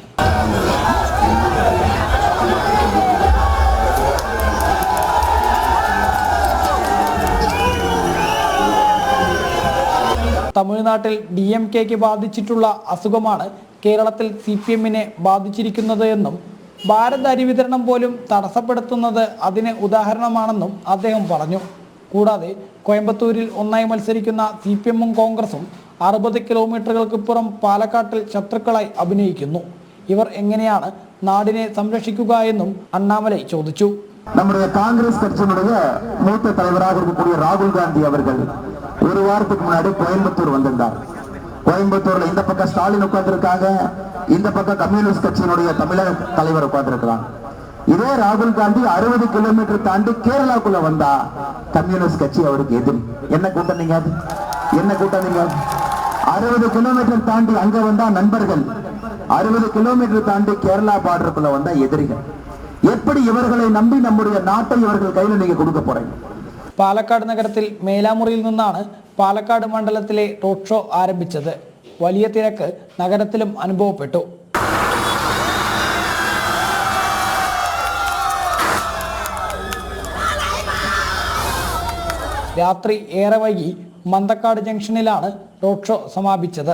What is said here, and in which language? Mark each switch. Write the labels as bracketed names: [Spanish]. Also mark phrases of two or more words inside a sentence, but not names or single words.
[Malayalam] തമിഴ്നാട്ടിൽ DMK-ക്ക് ബാധിച്ചിട്ടുള്ള അസുഖമാണ് കേരളത്തിൽ CPM-നെ ബാധിച്ചിരിക്കുന്നത് എന്നും ഭാരത് അരി വിതരണം പോലും തടസ്സപ്പെടുത്തുന്നത് അതിന് ഉദാഹരണമാണെന്നും അദ്ദേഹം പറഞ്ഞു. കൂടാതെ കോയമ്പത്തൂരിൽ ഒന്നായി മത്സരിക്കുന്ന CPM-ഉം കോൺഗ്രസും 60 കിലോമീറ്ററുകൾക്കിപ്പുറം പാലക്കാട്ടിൽ ശത്രുക്കളായി അഭിനയിക്കുന്നു. ഇവർ എങ്ങനെയാണ് നാടിനെ സംരക്ഷിക്കുക എന്നും അണ്ണാമലൈ ചോദിച്ചു. [Tamil] நம்முடைய காங்கிரஸ் കட்சியினுடைய மூத்த தலைவராக இருக்கக்கூடிய ராகுல் காந்தி அவர்கள் ஒரு வாரத்துக்கு முன்னாடி கோயம்புத்தூர் வந்திருந்தார். கோயம்புத்தூர்ல இந்த பக்கம் ஸ்டாலின் உட்கார்ந்திருக்காங்க, இந்த பக்கம் கம்யூனிஸ்ட் கட்சியினுடைய தமிழக தலைவர் உட்கார்ந்திருக்கிறாங்க. இதே ராகுல் காந்தி 60 கிலோமீட்டர் தாண்டி கேரளாக்குள்ள வந்தா கம்யூனிஸ்ட் கட்சி அவருக்கு எதிரி. என்ன கூட்டம் நீங்க? என்ன கூட்டம் நீங்க? 60 கிலோமீட்டர் தாண்டி அங்க வந்தா நண்பர்கள், 60 கிலோமீட்டர் தாண்டி கேரளா பார்டருக்குள்ள வந்தா எதிரிகள். எப்படி இவர்களை நம்பி நம்முடைய நாட்டை இவர்கள் கையில் நீங்க கொடுக்க போறீங்க? [Malayalam] പാലക്കാട് നഗരത്തിൽ മേലാമുറിയിൽ നിന്നാണ് പാലക്കാട് മണ്ഡലത്തിലെ റോഡ് ഷോ ആരംഭിച്ചത്. വലിയ തിരക്ക് നഗരത്തിലും അനുഭവപ്പെട്ടു. രാത്രി ഏറെ വൈകി മന്തക്കാട് ജംഗ്ഷനിലാണ് റോഡ് ഷോ സമാപിച്ചത്.